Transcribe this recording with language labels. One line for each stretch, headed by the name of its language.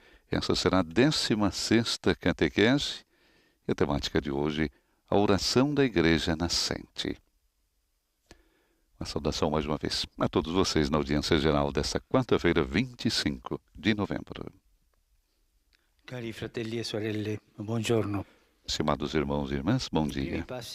Portuguese: Essa será a 16ª catequese e a temática de hoje, a oração da Igreja Nascente. Uma saudação mais uma vez a todos vocês na audiência geral desta quarta-feira, 25 de novembro.
Italian: Cari fratelli e sorelle, buongiorno.
Portuguese: Estimados irmãos e irmãs, bom dia.